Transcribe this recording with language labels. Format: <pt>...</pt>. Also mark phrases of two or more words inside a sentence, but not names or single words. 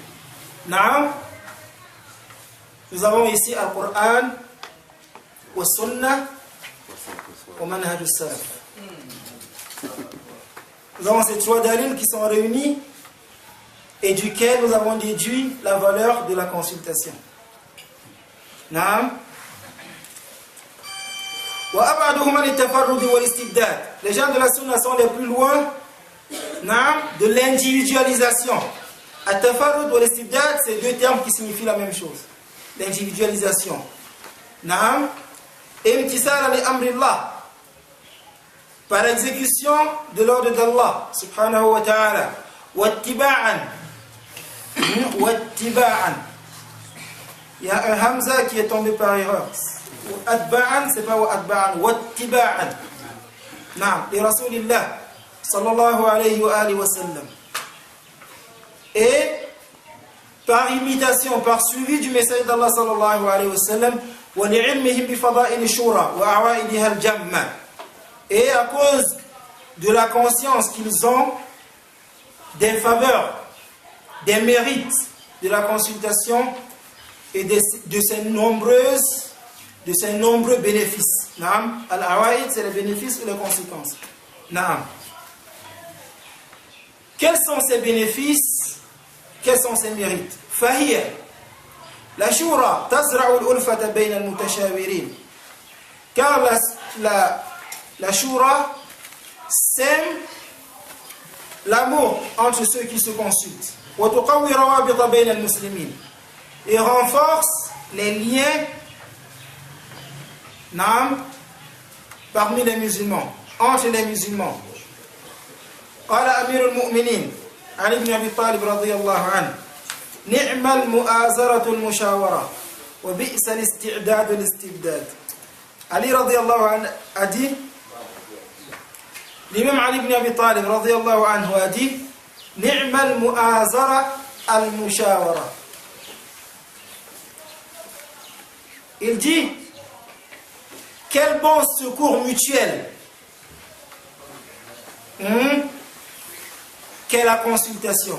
<fr>Non. Nous avons ici</fr> <ar>القرآن، وسنة، ومنهج السلف.</ar> <fr>Nous avons ces trois dalils qui sont réunis et duquel nous avons déduit la valeur de la consultation. Naam.</fr> <ar>وأبعدهم عن التفرد والاستبداد.</ar> <fr>Les gens de la Sunna sont les plus loin de l'individualisation.</fr> <ar>التفرد والاستبداد,</ar> <fr>c'est deux termes qui signifient la même chose.</fr> <ar>L'individualisation. Naam. امتثال لأمر الله.</ar> <fr>Par exécution de l'ordre d'Allah</fr> <ar>سبحانه وتعالى. واتباعا. واتباعا.</ar> <fr>Il y a un hamza qui est tombé par erreur. Atba'an, c'est pas atba'an. Wattiba'an. Naam.</fr> <ar>لرسول الله صلى الله عليه وعلى آله وسلم.</ar> <fr>Et par imitation, par suivi du message d'Allah</fr> <ar>صلى الله عليه وسلم, ولعلمهم بفضائل الشورى وعوائدها الجمة.</ar> <fr>Et à cause de la conscience qu'ils ont des faveurs, des mérites de la consultation et de ses nombreux bénéfices. Naam. Al-awaid, c'est les bénéfices ou les conséquences. Naam. Quels sont ces bénéfices? Quels sont ces mérites? Fahiyya.</fr> <ar>الشورى تزرع الألفة بين المتشاورين.</ar> <fr>Car la shura sème l'amour entre ceux qui se consultent.</fr> <ar>وتقوي الروابط بين المسلمين.</ar> <fr>Et renforce les liens parmi les musulmans, entre les musulmans.</fr> <ar>قال أمير المؤمنين علي بن أبي طالب رضي الله عنه نعم المؤازرة المشاورة وبئس الاستعداد الاستبداد.</ar> <fr>علي</fr> <ar>رضي الله عنه</ar> <fr>a dit, l'imam Ali ibn Abi Talib</fr> <ar>رضي الله عنه</ar> <fr>a dit</fr> <ar>نعم المؤازرة المشاورة.</ar> <fr>Il dit quel bon secours mutuel qu'est la consultation.</fr>